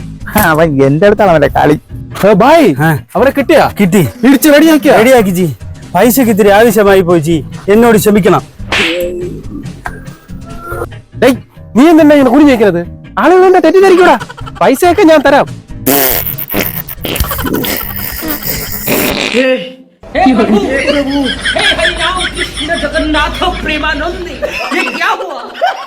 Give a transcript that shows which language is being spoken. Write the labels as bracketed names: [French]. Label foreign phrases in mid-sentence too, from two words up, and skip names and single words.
[Malayalam] അവൻ എന്റെ അടുത്താണ് അവന്റെ കളി. ബായ് അവരെ കിട്ടിയാ? കിട്ടി, ഇടിച്ച് റെഡിയാക്കി ജി. പൈസക്ക് ഇത്തിരി ആവശ്യമായി പോയി ജി, എന്നോട് ക്ഷമിക്കണം. ഡേയ് നീ എന്തെന്നാ ഇങ്ങനെ കുടി ചോദിക്കുന്നത്? ആളുകൾ എന്നെ തെറ്റിദ്ധരിക്കൂടാ. പൈസയൊക്കെ ഞാൻ തരാം. [Hindi] हे प्रभु, हे हरि राम कृष्ण जगन्नाथ प्रेमानंद, ये क्या हुआ?